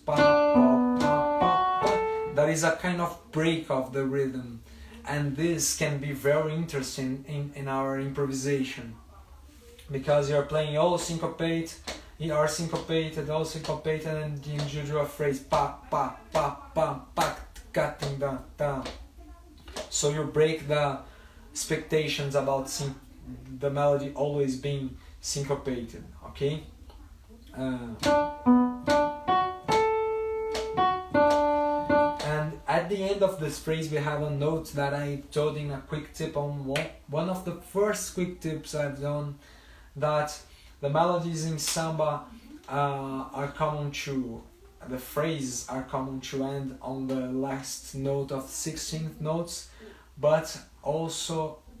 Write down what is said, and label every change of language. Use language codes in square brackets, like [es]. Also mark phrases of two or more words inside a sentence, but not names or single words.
[en] Pa, pa, pa, pa, pa. That is a kind of break of the rhythm, and this can be very interesting in our improvisation, because you're playing all syncopate, all syncopated, and you do a phrase pa pa pa pa pa cutting da da. So you break the expectations about the melody always being syncopated. Okay. And at the end of this phrase we have a note that I told in a quick tip on one of the first quick tips I've done, that the melodies in samba are common to, the phrases are common to end on the last note of 16th notes, but also